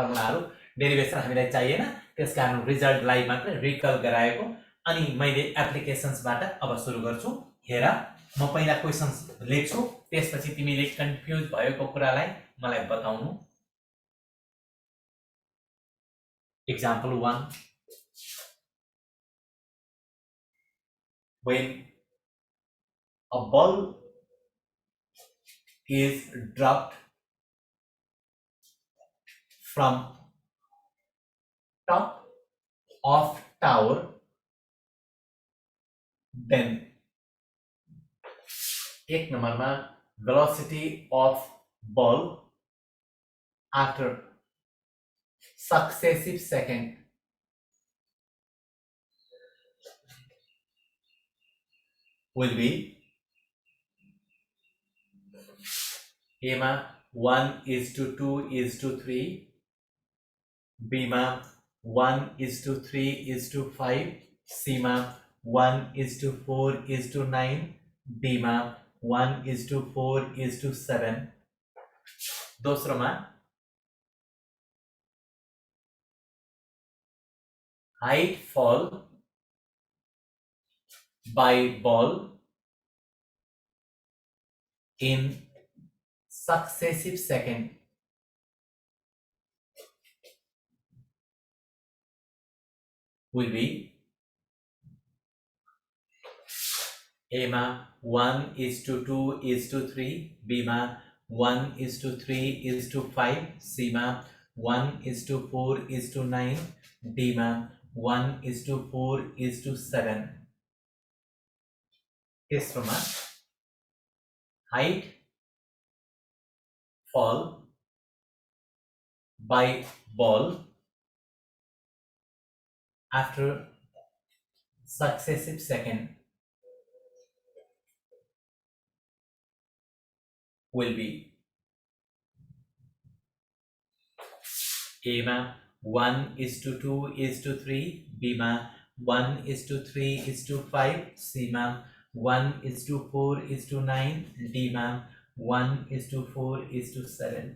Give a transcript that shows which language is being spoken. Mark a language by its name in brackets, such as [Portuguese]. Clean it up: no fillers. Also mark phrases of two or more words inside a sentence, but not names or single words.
[Nepali] फर्मुलाहरू डेरिभेसन हामीलाई चाहिएन त्यसकारण रिजल्टलाई मात्र रिकल गराएको अनि मैले एप्लिकेसन्सबाट अब सुरु गर्छु हेर म पहिला क्वेशन्स लेख्छु त्यसपछि तिमीले कन्फ्युज भएको कुरालाई मलाई बताउनु [English] एक्जाम्पल 1 when a ball is dropped from top of tower, then [Nepali] एक नंबरमा [English] velocity of ball after successive second will be A मा 1:2:3 B मा 1:3:5 C मा 1:4:9 D मा 1:4:7 दोस्रोमा height fall by ball in successive second will be A मा 1:2:3 B मा 1:3:5 C मा 1:4:9 D मा 1:4:7 तेस्रोमा height fall by ball after successive second will be A मा 1:2:3, B मा 1:3:5, C मा 1:4:9, D मा 1:4:7.